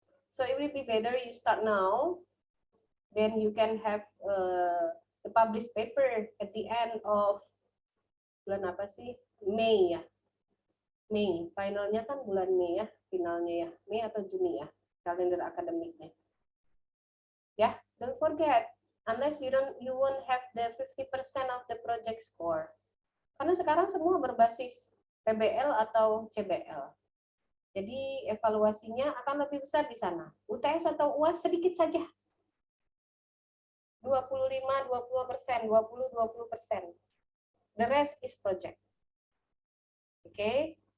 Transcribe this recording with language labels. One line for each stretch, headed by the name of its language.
English: So it will be better you start now, then you can have the published paper at the end of
Indonesian: bulan apa sih? Mei ya. Mei, finalnya kan bulan Mei ya, finalnya ya. Mei atau Juni ya, kalender akademiknya.
English: Ya, don't forget, unless you won't have the 50% of the project score.
Indonesian: Karena sekarang semua berbasis PBL atau CBL. Jadi evaluasinya akan lebih besar di sana. UTS atau UAS sedikit saja.
English: 25, 20%, 20, 20%. The rest is project. Oke.